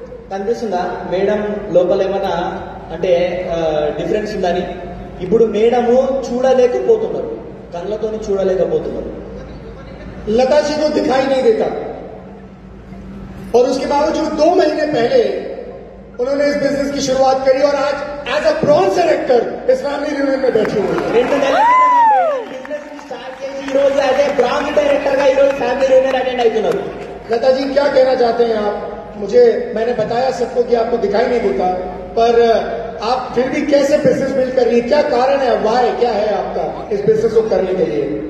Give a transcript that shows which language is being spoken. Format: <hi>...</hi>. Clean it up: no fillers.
<te>కనిపిస్తుందా మేడం లోపల ఏమన్నా అంటే డిఫరెన్స్ ఉందని? ఇప్పుడు మేడము చూడలేకపోతున్నారు, కళ్ళతోని చూడలేకపోతున్నారు.</te> <hi>लता जी को दिखाई नहीं देता और उसके बावजूद 2 महीने पहले उन्होंने इस बिजनेस की शुरुआत करी और आज एज अ ब्रॉन्ज डायरेक्टर इस फैमिली रियूनियन में बैठी हुई है।</hi> <te>2 నెలల బిజినెస్ స్టార్ట్ చేసి ఈ రోజు యాజ్ ఏ బ్రాంజ్ డైరెక్టర్ గా ఈ రోజు ఫ్యామిలీ రియూనియన్ అటెండ్ అవుతున్నారు.</te> <hi>लता जी क्या कहना चाहते हैं आप? मैंने बताया सबको कि आपको दिखाई नहीं देता, पर आप फिर भी कैसे बिजनेस बिल्ड कर रही है? क्या कारण है, वाई क्या है आपका इस बिजनेस को करने के लिए?</hi>